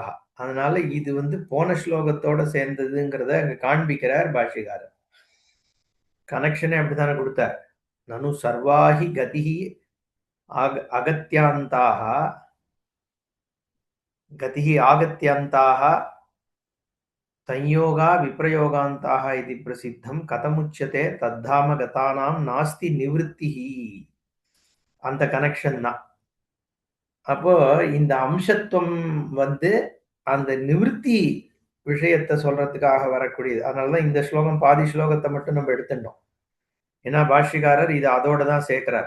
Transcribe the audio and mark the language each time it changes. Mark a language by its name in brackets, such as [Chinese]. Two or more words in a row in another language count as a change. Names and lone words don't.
[Tamil] அதனால இது வந்து போன ஸ்லோகத்தோட சேர்ந்ததுங்கிறத அங்க காண்பிக்கிறார் பாஷ்யகாரர். கனெக்ஷனே அப்படித்தானே கொடுத்தார். [Sanskrit] ननु सर्वाहि गतिहि अगत्यान्ताक गतिहि आगत्यन्ताक संयोगा विप्रयोगान्ताः इति प्रसिद्धं कथमुच्यते तद्धाम गतानां नास्ति निवृत्तिः. [Tamil] அந்த கனெக்ஷன் தான். அப்போ இந்த அம்சத்துவம் வந்து அந்த நிவிருத்தி விஷயத்த சொல்றதுக்காக வரக்கூடியது. அதனால தான் இந்த ஸ்லோகம் பாதி ஸ்லோகத்த மட்டும் நம்ம எடுத்துட்டோம். ஏன்னா பாஷ்யகாரர் இத அதோட தான் சேர்க்கிறார்.